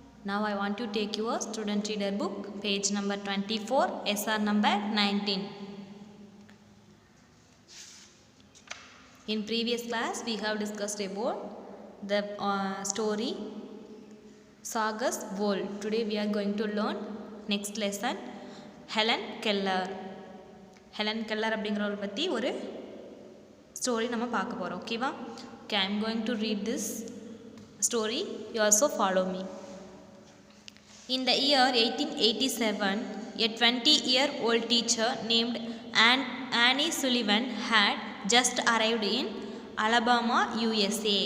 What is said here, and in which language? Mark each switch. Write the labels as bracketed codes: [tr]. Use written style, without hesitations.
[en] Now I want to take your student reader book, page number 24, SR number 19. In previous class we have discussed about the story Sagas World. Today we are going to learn next lesson Helen Keller. [ta] Helen Keller அப்படிங்கறவளை பத்தி ஒரு story நம்ம பார்க்க போறோம். ஓகேவா? [en] Okay, I am going to read this story. You also follow me. In the year 1887, a 20-year-old teacher named Annie Sullivan had just arrived in Alabama, USA.